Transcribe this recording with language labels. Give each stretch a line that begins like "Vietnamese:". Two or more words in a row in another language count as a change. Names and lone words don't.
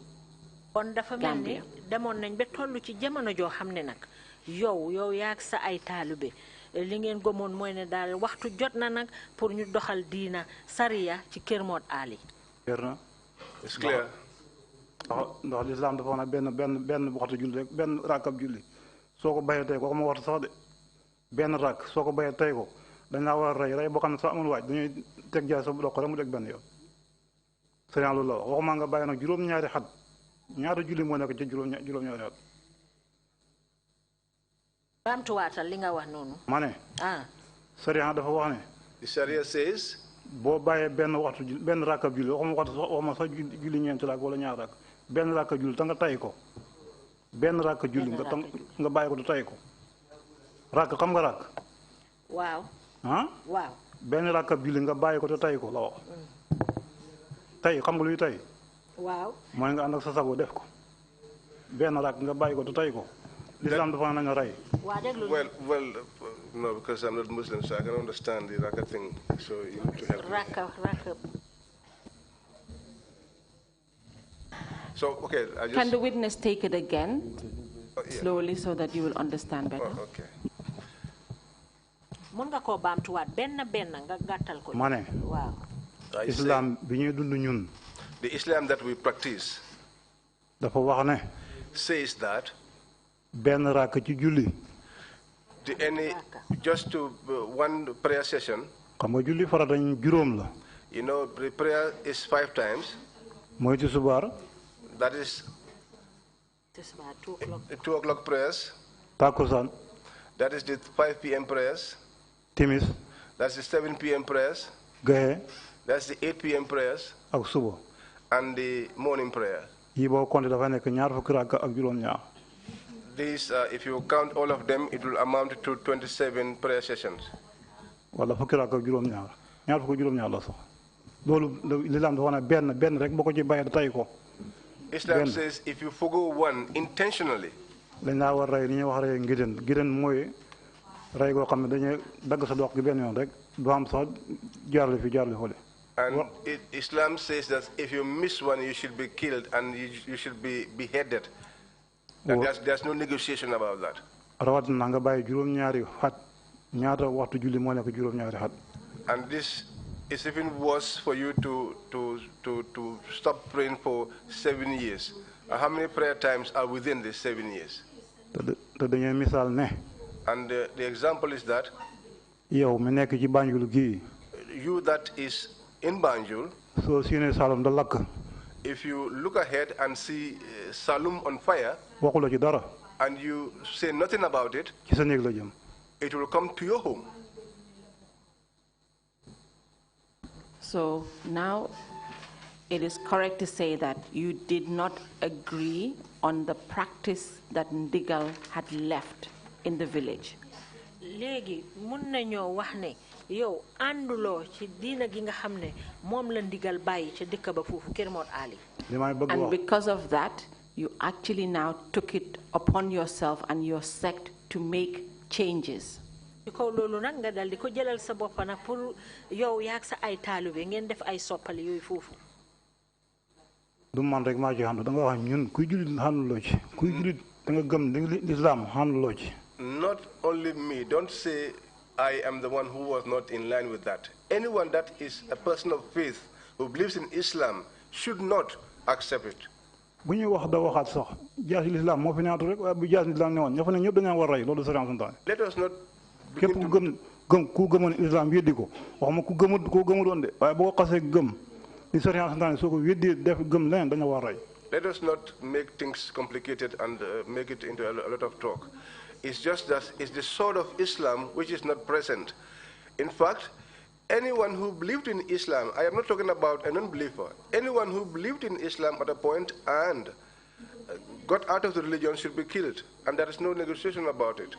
Wolof: Kon dafa mel ni demoon nañ ba tollu ci jamono joo xam ne nag yow yaag sa ay taalibe li ngeen gëmoon mooy ne daal waxtu jot na nag pour ñu doxal diina sariya ci Kër Mod Ali.
English: It's clear.
Wolof: ndax l'islam dafa wax ne benn waxtu julli rek benn rakkab julli soo ko bayee tey ko ma waxtu sax de benn rakk soo ko bayee tey ko dañ laa war a rey boo xam ne sax amul waaj dañuy teg jaay sa dox rek mu teg benn yoon sëriñ loolu la wax waxuma nga bàyyi nag juróom-ñaari xat ñaata julli moo nekk ci juróom-ñaari xat. baamtuwaatal li nga wax noonu. ma ne. sëriñ dafa wax ne. The Sharia says. boo bàyyee benn waxtu benn rakkab julli waxuma sax julli ñeenti rakk wala ñaar rakk benn rakk julli te nga tay ko benn rakk julli nga bàyyi ko te tay ko rakk xam nga rakk. waaw. waaw. benn rakkab julli nga bàyyi ko te tay ko la wax. tay xam nga luy tay. waaw. mooy nga ànd ak sa sago def ko benn rakk nga bàyyi ko te tay ko. Islam dafa nañu rey.
English: Well, no, because I'm not Muslim, so I can understand the raka thing. So you need to help me. Raka. So, okay, I just... Can the witness take it again, slowly, so that you will understand better? Oh, okay.
Wolof: Mun nga ko baamtuwaat benn nga gàttal ko. Ma ne. Waaw. Islam bi ñuy dund ñun.
English: The Islam that we practice.
Wolof: Dafa wax ne.
English: Says that.
Wolof: benn rakk ci julli.
English: Just to one prayer session.
Wolof: xam nga julli farata juróom la.
English: You know, the prayer is 5 times.
Wolof: mooy tisbaar.
English: That is 2 o'clock prayers.
Wolof: Takusaan.
English: That is the 5 p.m. prayers.
Wolof: Timis.
English: That's the 7 p.m. prayers.
Wolof: Gaye.
English: That's the 8 p.m. prayers.
Wolof: ak suba.
English: and the morning prayer.
Wolof: Yi boo compté dafa nekk ñaar fukki rakka ak juróom-ñaar.
English: These, if you count all of them, it will amount to 27 prayer sessions.
Wolof: Wala fukki rakka ak juróom-ñaar ñaar fukki juróom-ñaar la sax. Loolu l'islam dafa ne benn rek boo ko ci bàyyi tay ko.
English: Islam says if you forgo one intentionally,
Wolof: dañ laa war rey ni ñuy wax rey ngiden mooy rey goo xam ne dañuy dagg sa dox gi benn yoon rek du am sax jaarale fi jaarale fole.
English: And Islam says that if you miss one, you should be killed and you should be beheaded. And there's no negotiation about that.
Wolof: Rawatina nga bàyyi juróom-ñaari xat ñaata waxtu julli moo nekk juróom-ñaari xat.
English: And this is even worse for you to stop praying for 7 years. How many prayer times are within these 7 years?
Wolof: te dañuy misaal ne.
English: And the example is that
Wolof: yow mi nekk ci Banjul gii.
English: You that is in Banjul,
Wolof: so sine Salum da lakk.
English: If you look ahead and see Salum on fire,
Wolof: waxuloo ci dara.
English: And you say nothing about it,
Wolof: ci sa néeg la jëm.
English: It will come to your home. So now it is correct to say that you did not agree on the practice that Ndigal had left in the village.
Wolof: Léegi mun nañoo wax ne yow ànduloo ci diina gi nga xam ne moom la Ndigal bàyyi ca dëkk ba foofu Kër Mor Ali.
English: And because of that, you actually now took it upon yourself and your sect to make changes.
Wolof: Ko loolu nag nga dal di ko jëlal sa bopp nag pour yow yaag sa ay taalibe ngeen def ay soppali yooyu foofu. du man rek maa ci ànd da nga wax ñun kuy julit ànduloo ci kuy julit da nga gëm l'islam ànduloo ci.
English: Not only me, don't say I am the one who was not in line with that. Anyone that is a person of faith who believes in Islam should not accept it.
Wolof: bu ñuy wax da waxaat sax jaasi l'islam moo fi naatu rek waaye bu jaasi l'islam ne woon ña fa ne ñëpp dañaa war rey loolu sariya santaane.
English: Let us not
Wolof: képp ku gëmoon islam weddi ko waxuma ku gëmul woon de waaye boo xasee gëm li sariya santaane soo ko weddi def gëm leneen daña war rey.
English: Let us not make things complicated and make it into a lot of talk. It's just that it's the sword of Islam which is not present. In fact, anyone who believed in Islam, I am not talking about a non-believer, anyone who believed in Islam at a point and got out of the religion should be killed, and there is no negotiation about it.